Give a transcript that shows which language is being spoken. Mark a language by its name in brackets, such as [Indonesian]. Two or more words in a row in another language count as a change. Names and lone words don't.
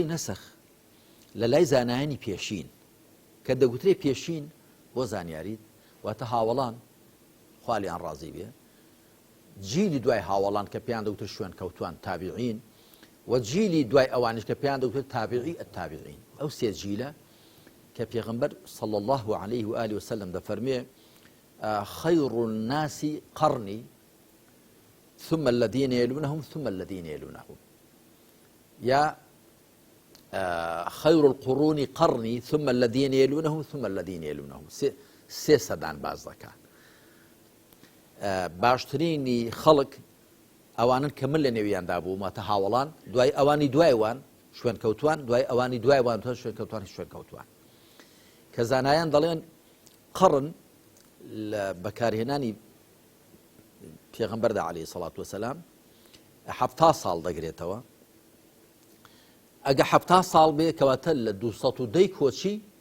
[Central Kurdish] نەسەخ لە لای زانایانی پێشین کە دەگوترێ پێشین بۆ زانیاریت واتە هاوڵان خوالیان ڕازی بێ جیلی دوای هاوڵان کە پێیان دەوتر شوێن کەوتوان تابعین و جیلی دوای ئەوانش کە پێیان دەوتر [Arabic] تابعی التابعین [Central Kurdish] ئەو سێ جیلە کە پێغەمبەر [Arabic] صلى الله عليه وآله وسلم [Central Kurdish] دەفەرمێ [Arabic] خير الناس قرني ثم الذين يلونهم ثم الذين يلونهم يا خير القرون قرني ثم الذين يلونهم ثم الذين يلونهم [Central Kurdish] سێ سەدان باز دەکات باشترینی خەڵک ئەوانن کە من لە نێویاندا بوو ماتە هاوڵان دوای ئەوانی دوایوان شوێن کەوتوان دوای ئەوانی دوایوان تۆ شوێن کەوتوانی شوێن کەوتوان کە زانایان دەڵێن قڕن لە بەکارهێنانی پێغەمبەردا [Arabic] عەلەیهی سەڵات وەسەلام [Central Kurdish] 70 ساڵ دەگرێتەوە ئەگە 70 ساڵ بێ کەواتە لە 210 کۆچی